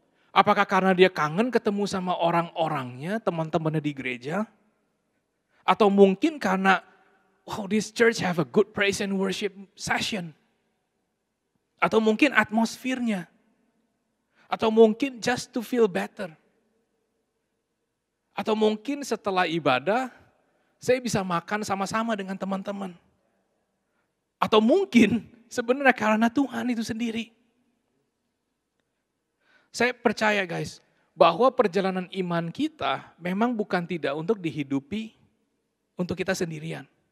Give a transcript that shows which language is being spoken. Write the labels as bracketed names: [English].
[Indonesian] Apakah karena dia kangen ketemu sama orang-orangnya, teman-temannya di gereja? Atau mungkin karena, [English] wow, this church have a good praise and worship session. [Indonesian] Atau mungkin atmosfernya. Atau mungkin [English] just to feel better. [Indonesian] Atau mungkin setelah ibadah, saya bisa makan sama-sama dengan teman-teman. Atau mungkin sebenarnya karena Tuhan itu sendiri. Saya percaya guys, bahwa perjalanan iman kita memang bukan tidak untuk dihidupi untuk kita sendirian.